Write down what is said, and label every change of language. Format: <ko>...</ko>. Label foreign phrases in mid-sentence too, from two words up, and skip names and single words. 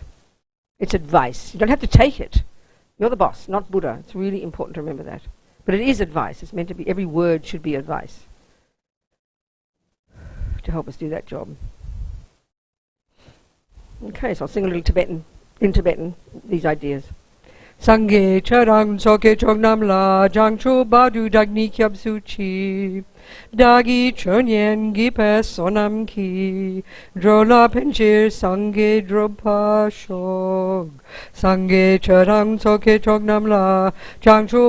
<en>It's advice. You don't have to take it. You're the boss, not Buddha. It's really important to remember that. But it is advice. It's meant to be, every word should be advice to help us do that job. Okay, so I'll sing a little in Tibetan, these ideas.</en> <bo>སངས་རྒྱས་ཆོས་དང་ཚོགས་ཀྱི་མཆོག་རྣམས་ལ། བྱང་ཆུབ་བར་དུ་བདག་ནི་སྐྱབས་སུ་མཆི། བདག་གིས་ཆོས་ཉན་བགྱིས་པའི་བསོད་ནམས་ཀྱིས འགྲོ་ལ་ཕན་ཕྱིར་སངས་རྒྱས་འགྲུབ་པར་ཤོག། སངས་རྒྱས་ཆོས་དང་ཚོགས་ཀྱི་མཆོག་རྣམས་ལ། བྱང་ཆུབ</bo>